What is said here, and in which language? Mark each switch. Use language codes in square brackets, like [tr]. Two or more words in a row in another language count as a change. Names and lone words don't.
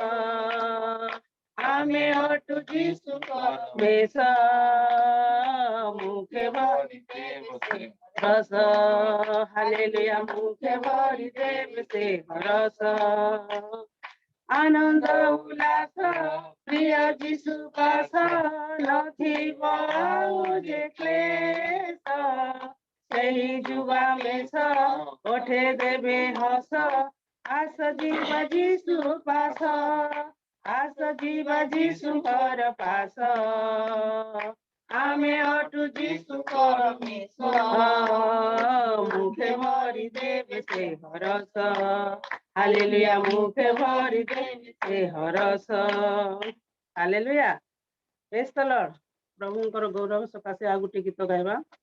[or] ଆମେ ଅଟୁ ଯୀଶୁଙ୍କର ବେଶ ମୁଖେ ଭରି ଦେବ ସେ ରସ ହାଲେଲୁୟା ମୁଖେ ଭରି ଦେବ ସେ ରସ हालेलुया मुखे भरि देव से रस ଆନନ୍ଦ ଉଲ୍ଲାସ ପ୍ରିୟ ଯୀଶୁ ପାସ ନଥିବ ଆଉ ଯେ କ୍ଲେଶ ସେହି ଯୁବା ମେଷ ଉଠେ ଦେବେ ହସ ଆସ ଯିବା ଯୀଶୁ ପାସ ଆସ ଯିବା ଯୀଶୁଙ୍କର ପାସ ଆମେ ଅଟୁ ଯୀଶୁଙ୍କର ମେଷ ମୁଖେ ଭରି ଦେବେ ସେ ହରସ ହାଲେଲୁୟା ମୁଖେ ଭରି ଦେବେ ସେ ହରସ ହାଲେଲୁୟା [en] praise the Lord [or] ପ୍ରଭୁଙ୍କର ଗୌରବ ସକାଶେ ଆଉ ଗୋଟେ ଗୀତ ଗାଇବା